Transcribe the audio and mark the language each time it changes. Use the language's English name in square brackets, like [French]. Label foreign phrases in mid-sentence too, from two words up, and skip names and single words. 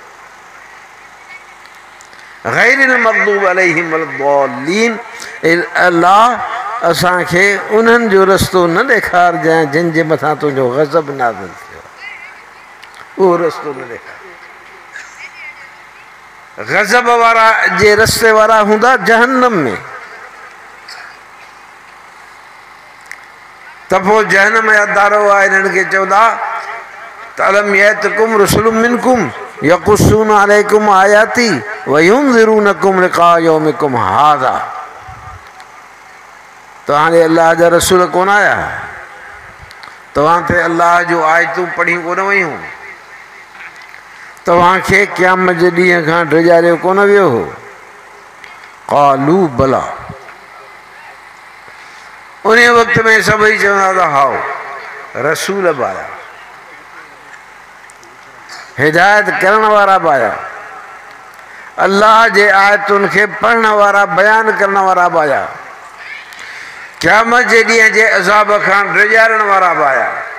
[Arabic] غير المغضوب عليهم ولا الضالين, [Sindhi] अल्लाह असांखे उन्हनि जो रस्तो न ॾेखारिजांइ जिन जे मथां तुंहिंजो गज़ब नाज़िल थियो, उहो रस्तो न ॾेखार। गज़ब वारा जे रस्ते वारा हूंदा जहन्नम में, त पोइ जहन्नम जा दारो आहे इन्हनि खे चवंदा त [Arabic] ألم يأتكم رسل منكم يقصون عليكم آياتي وينذرونكم لقاء يومكم هذا. [Sindhi] तव्हांजे अल्लाह जा रसूल कोन आया, तव्हां ते अल्लाह जो आयतूं पढ़ियूं कोन वयूं, तव्हांखे क़यामत जे ॾींहं खां डिॼारियो कोन वियो हो। [Arabic] قالوا بلى, [Sindhi] उन वक़्त में सभई चवंदा त हाओ रसूल बि आया, हिदायत करण वारा बि आया, अल्लाह जे आयतुनि खे पढ़ण वारा बयान करण वारा बि आया, क़यामत जे ॾींहं जे अज़ाब खां डिॼारण वारा बि आया।